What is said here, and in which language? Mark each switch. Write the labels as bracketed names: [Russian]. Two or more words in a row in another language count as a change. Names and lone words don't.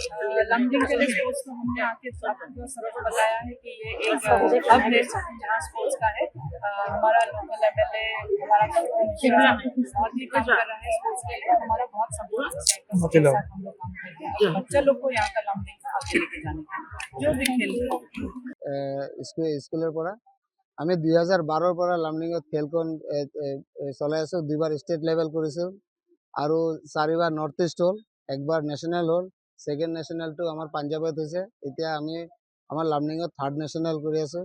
[Hindi] लमडिंग के लिए स्पोर्ट्स को हमने आके सबको सबको बताया है कि ये एक हब है जहाँ स्पोर्ट्स का है। हमारा [English] local MLA [Hindi] हमारा बहुत ही काम कर रहा है स्पोर्ट्स के लिए, हमारा बहुत सपोर्ट है। हम लोग काम करते हैं बच्चा लोग को यहाँ का लमडिंग का आगे लेके जाने का जो भी खेल [Assamese] স্কুলের পৰা আমি 2012 পৰা লামডিঙত খেলখন চলাই আছোঁ। 2বাৰ [English] state level [Assamese] কৰিছোঁ আৰু 4বাৰ নৰ্থ ইষ্ট হ'ল, একবাৰ নেশ্যনেল হ'ল। [English] second national [Assamese] আমাৰ পাঞ্জাৱত হৈছে। এতিয়া আমি আমাৰ লামডিঙত 3rd নেশ্যনেল কৰি আছোঁ।